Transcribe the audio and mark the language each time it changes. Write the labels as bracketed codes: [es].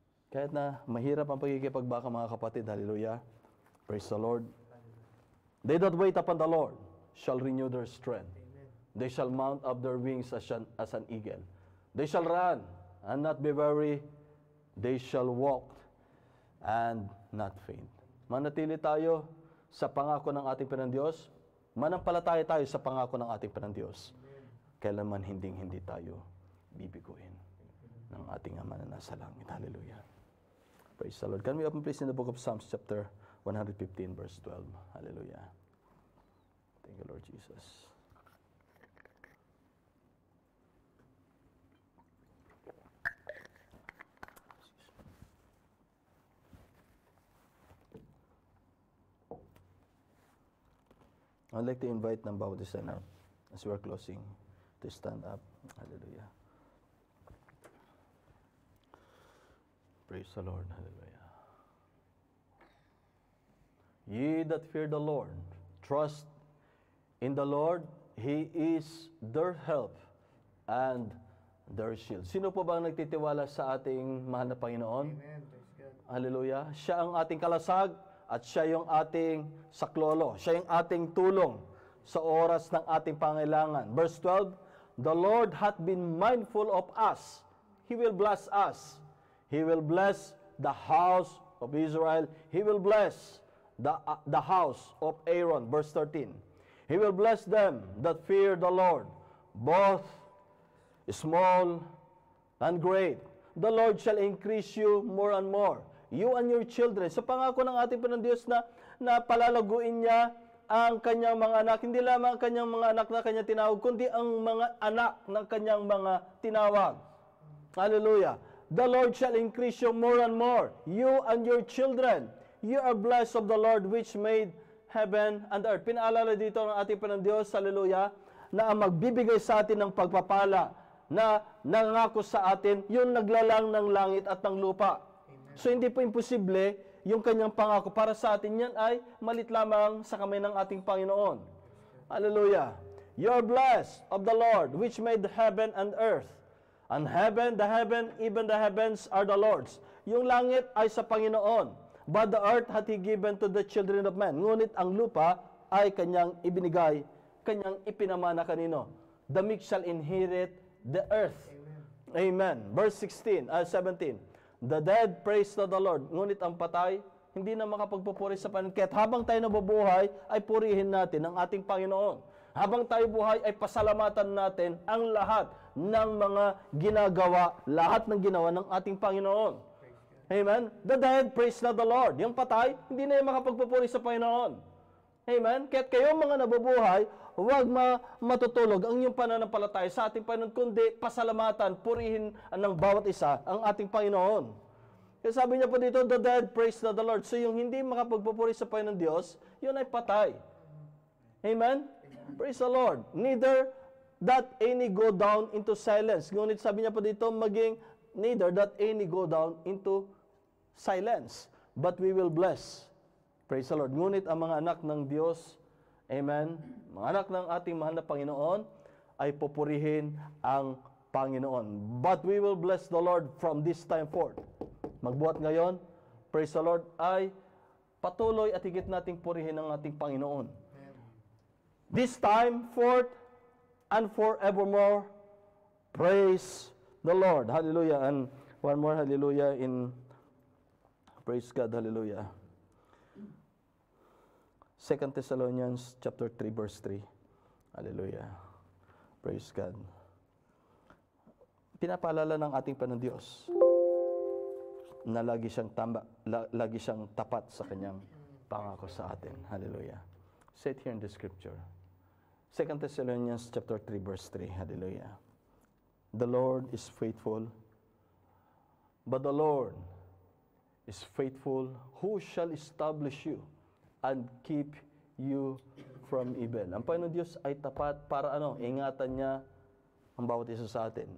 [tl] Kahit na mahirap ang pagkikipagbaka, mga kapatid, hallelujah, [en] praise the Lord. They that wait upon the Lord shall renew their strength. They shall mount up their wings as an eagle. They shall run and not be weary. They shall walk and not faint. [tl] Manatili tayo sa pangako ng ating Panginoon. Manampalataya tayo sa pangako ng ating Panginoon. Kailanman hindi tayo bibiguin ng ating Ama na nasa langit. Hallelujah. [en] Praise the Lord. Can we open please in the book of Psalms chapter 115 verse 12. Hallelujah. Thank you, Lord Jesus. I'd like to invite [tl] ng bawat isa na [en] as we are closing to stand up. Hallelujah. Praise the Lord. Hallelujah. Ye that fear the Lord, trust in the Lord. He is their help and their shield. [tl] Sino po ba ang nagtitiwala sa ating mahal na Panginoon? [en] Amen. Praise God. Hallelujah. [tl] Siya ang ating kalasag at siya yung ating saklolo. Siya yung ating tulong sa oras ng ating pangailangan. [en] Verse 12, the Lord hath been mindful of us. He will bless us. He will bless the house of Israel. He will bless the house of Aaron. Verse 13, He will bless them that fear the Lord, both small and great. The Lord shall increase you more and more, you and your children. [tl] Sa pangako ng ating Panginoon Diyos na palalaguin niya ang kanyang mga anak, hindi lamang ang kanyang mga anak na kanya tinawag, kundi ang mga anak ng kanyang mga tinawag. Hallelujah. [en] The Lord shall increase you more and more, you and your children. You are blessed of the Lord which made heaven and earth. [tl] Pinaalala dito ng ating Panginoon Diyos, hallelujah, na ang magbibigay sa atin ng pagpapala, na nangako sa atin, yung naglalang ng langit at ng lupa. Amen. So hindi po imposible yung kanyang pangako para sa atin. Yan ay malit lamang sa kamay ng ating Panginoon. Hallelujah. [en] You are blessed of the Lord which made heaven and earth. And heaven, even the heavens are the Lord's. [tl] Yung langit ay sa Panginoon. [en] But the earth hath He given to the children of men. [tl] Ngunit ang lupa ay kanyang ibinigay, kanyang ipinamana kanino? [en] The meek shall inherit the earth. Amen. Verse 17. The dead praise the Lord. [tl] Ngunit ang patay, hindi na makapagpupuri sa Panginoon. Kaya't habang tayo nabubuhay, ay purihin natin ang ating Panginoon. Habang tayo buhay, ay pasalamatan natin ang lahat ng mga ginagawa, lahat ng ginawa ng ating Panginoon. Amen? [en] The dead praise not the Lord. [tl] Yung patay, hindi na yung makapagpupuri sa Panginoon. Amen? Kaya't kayong mga nabubuhay, huwag matutulog ang inyong pananampalataya sa ating Panginoon, kundi pasalamatan, purihin ng bawat isa ang ating Panginoon. Kaya sabi niya po dito, [en] the dead praise not the Lord. [tl] So yung hindi makapagpupuri sa Panginoon Diyos, yun ay patay. [en] Amen? Praise the Lord. Neither that any go down into silence. [tl] Ngunit sabi niya po dito, [en] neither that any go down into silence, but we will bless. Praise the Lord. [tl] Ngunit ang mga anak ng Diyos, amen, mga anak ng ating mahal na Panginoon, ay pupurihin ang Panginoon. [en] But we will bless the Lord from this time forth. [tl] Magbuhat ngayon, [en] praise the Lord, [tl] ay patuloy at higit nating purihin ang ating Panginoon. [en] This time, forth, and forevermore, praise the Lord. Hallelujah. And one more hallelujah in, praise God, hallelujah. 2 Thessalonians chapter 3, verse 3. Hallelujah. Praise God. [tl] Pinapaalala ng ating Panginoon Diyos na lagi siyang tapat sa kanyang pangako sa atin. Hallelujah. [en] Say it here in the scripture. 2 Thessalonians chapter 3, verse 3. Hallelujah. The Lord is faithful, but the Lord is faithful, who shall establish you and keep you from evil. [tl] Ang Panginoon Diyos ay tapat para ingatan niya ang bawat isa sa atin.